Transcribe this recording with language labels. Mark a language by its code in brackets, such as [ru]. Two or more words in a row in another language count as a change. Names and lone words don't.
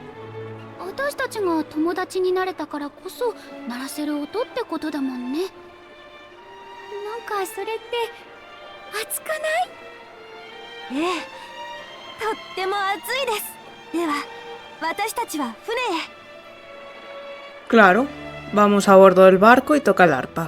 [ja] 私たちが友達になれたからこそ鳴らせる音ってことだもんね。なんかそれって熱くない？ええ、とっても熱いです。では私たちは船へ。 [es] Claro, vamos a bordo del barco y toca el arpa.